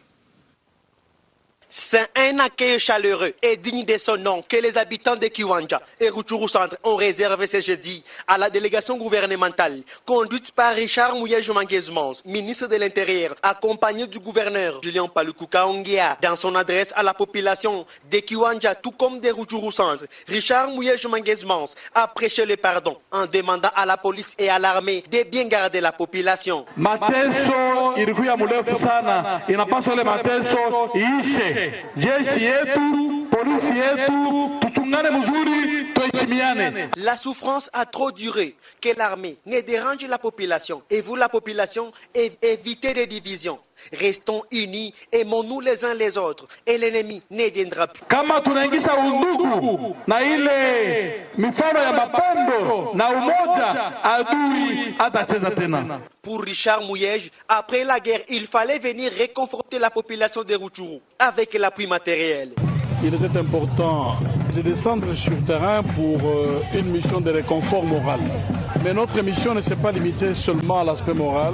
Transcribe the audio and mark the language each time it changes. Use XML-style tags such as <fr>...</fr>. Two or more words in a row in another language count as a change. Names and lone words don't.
<fr>C'est un accueil chaleureux et digne de son nom que les habitants de Kiwanja et Rutshuru Centre ont réservé ce jeudi à la délégation gouvernementale conduite par Richard Mouyej Manguez-Mons, ministre de l'Intérieur, accompagné du gouverneur Julien Paluku Kaongea. Dans son adresse à la population de Kiwanja tout comme de Rutshuru Centre, Richard Mouyej Manguez-Mons a prêché le pardon en demandant à la police et à l'armée de bien garder la population.</fr> <sw>Mateso ilikuwa mrefu sana, inapaswa ile mateso iishe. Jeshi yetu, polisi yetu, tuchungane mzuri, tuheshimiane.</sw> <fr>La souffrance a trop duré, que l'armée ne dérange la population. Et vous, la population, évitez des divisions. Restons unis, aimons-nous les uns les autres, et l'ennemi ne viendra plus.</fr> <sw>Kama tunaingisha undugu na ile mifano ya mapendo na umoja, adui atacheza tena.</sw> <fr>Pour Richard Mouyej, après la guerre, il fallait venir réconforter la population de Rutshuru avec l'appui matériel. Il était important de descendre sur le terrain pour une mission de réconfort moral. Mais notre mission ne s'est pas limitée seulement à l'aspect moral.</fr>